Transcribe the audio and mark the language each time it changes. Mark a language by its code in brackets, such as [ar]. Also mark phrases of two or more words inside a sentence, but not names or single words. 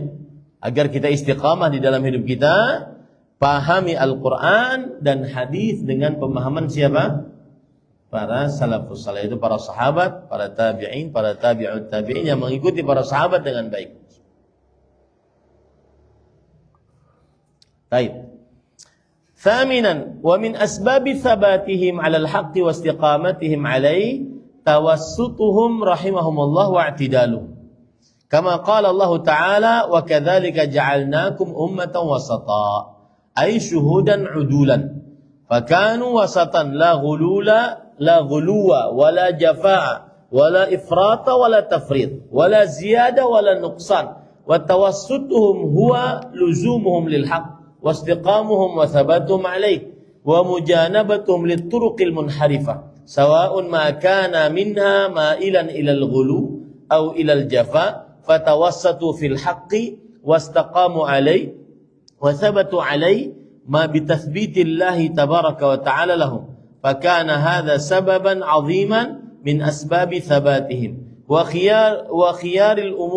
[id] Agar kita istiqamah di dalam hidup kita, pahami Al-Qur'an dan hadis dengan pemahaman siapa? Para salafus saleh, itu para sahabat, para tabi'in, para tabi'ut tabi'in yang mengikuti para sahabat dengan baik. Baik. [ar] ثامنًا، ومن أسباب ثباتهم على الحق واستقامتهم عليه توسطهم رحمهم الله واعتدالهم. كما قال الله تعالى وكذلك جعلناكم أمة وسطا أي شهودا عدولا فكانوا وسطا لا غلو ولا جفاء ولا إفراط ولا تفريط ولا زيادة ولا نقصان وتوسطهم هو لزومهم للحق واستقامتهم وثباتهم عليه ومجانبتهم للطرق المنحرفة سواء ما كان منها مائلا إلى الغلو أو إلى الجفاء فتوسطوا في الحق واستقاموا عليه وثبتوا عليه ما بتثبيت الله تبارك وتعالى لهم فكان هذا سببا عظيما من أسباب ثباتهم وخيار